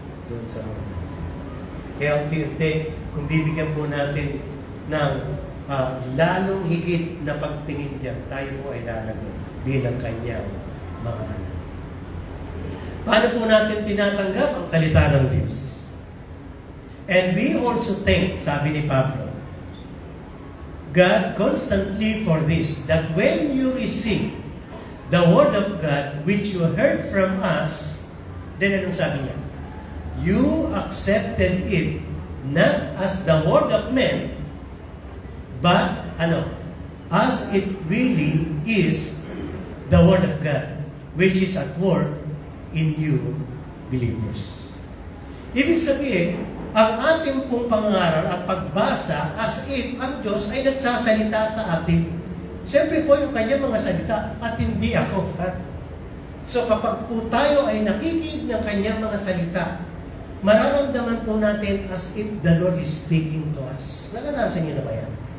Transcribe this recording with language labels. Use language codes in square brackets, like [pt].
[tl] doon sa kaya unti-unti, kung bibigyan po natin ng lalong higit na pagtingin diyan, tayo po ay lalago bilang kanyang mga anak. Paano po natin tinatanggap ang salita ng Diyos? [en] And we also think, [tl] sabi ni Pablo, [en] God constantly for this, that when you receive the word of God which you heard from us, then [tl] anong sabi niya? [en] You accepted it not as the word of men, but as it really is the word of God, which is at work in you believers. [tl] Ibig sabihin, ang ating pong pangaral at pagbasa as if ang Diyos ay nagsasalita sa atin. Siyempre po yung kanyang mga salita at hindi ako. So kapag po tayo ay nakikinig ng kanyang mga salita, mararamdaman po natin [en] as if the Lord is speaking to us. [tl] Naranasan niyo na ba yan?